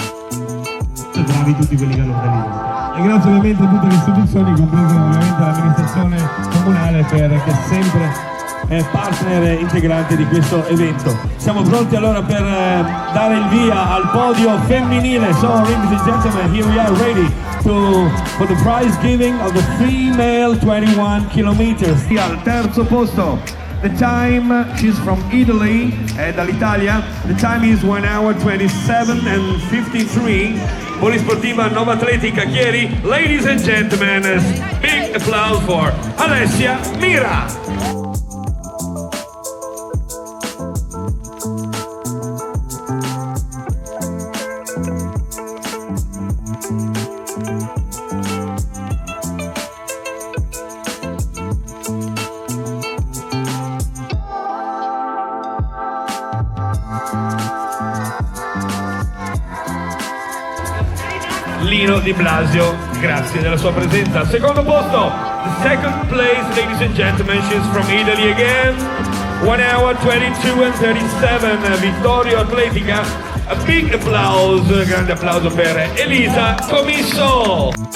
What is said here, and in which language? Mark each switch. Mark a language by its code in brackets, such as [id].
[it] Bravi tutti quelli che hanno organizzato. E grazie ovviamente a tutte le istituzioni, compresa ovviamente l'amministrazione comunale, che è sempre partner integrante di questo evento. Siamo pronti allora per dare il via al podio femminile. [en] So, ladies and gentlemen, here we are ready for the prize giving of the female 21 kilometers. [it] Al terzo posto, [en] the time, she's from Italy, [it] dall'Italia, [en] the time is 1 hour 27:53. Polisportiva Nova Atletica Chieri. Ladies and gentlemen, big applause for Alessia Mira. [it] Nino Di Blasio, grazie della sua presenza. Al secondo posto, [en] the second place, ladies and gentlemen, she's from Italy again. 1 hour 22 and 37, Vittorio Atletica. A big applause, [it] grande applauso per [en] Elisa Comisso.